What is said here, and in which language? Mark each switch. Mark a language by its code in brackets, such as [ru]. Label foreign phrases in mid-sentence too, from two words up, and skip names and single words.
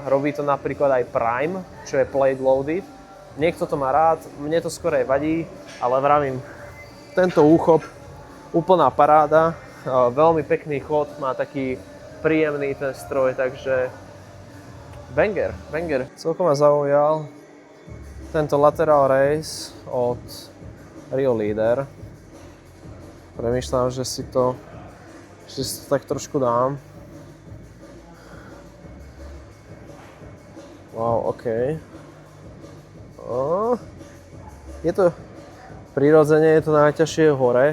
[sk] Robí to napríklad aj Prime, čo je [en] plate loaded. [sk] Niekto to má rád, mne to skorej vadí, ale vravím, tento úchop, úplná paráda, veľmi pekný chod, má taký príjemný ten stroj, takže banger. Celkom ma zaujal tento [en] lateral raise [sk] od Rio Leader. Premýšľam, že si to tak trošku dám. [en] Wow, OK. [sk] Je to prirodzene, je to najťažšie hore.